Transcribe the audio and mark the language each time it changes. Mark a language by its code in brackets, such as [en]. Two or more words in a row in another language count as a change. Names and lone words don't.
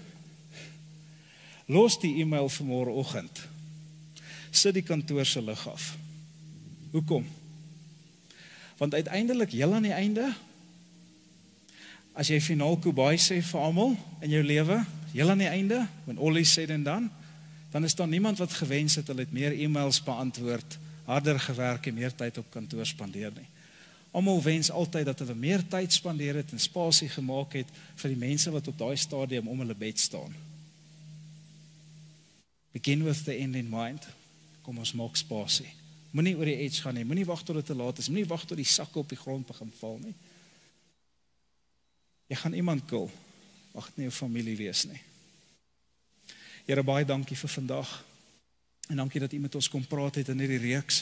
[af] Los die e-mail vir môreoggend. Sit die kantoor se lig af. Hoekom? Want uiteindelik, heel aan die einde, as jy finaal kubai sê vir almal in jou lewe, heel aan die einde, [en] when all is said and done, [af] dan is daar niemand wat gewens het, hulle het meer e-mails beantwoord, harder gewerk en meer tyd op kantoor spandeer nie. Almal wens altyd dat hulle meer tyd spandeer het en spasie gemaak het vir die mense wat op daai stadium om hulle bed staan. [en] Begin with the end in mind. [af] Kom ons maak spasie. Moenie oor die edge gaan nie, moenie wag tot dit te laat is, moenie wag tot die sakke op die grond begin val nie. Jy gaan iemand kill, mag dit nie jou familie wees nie. Here, baie dankie vir vandag, en dankie dat U met ons kom praat het in hierdie reeks.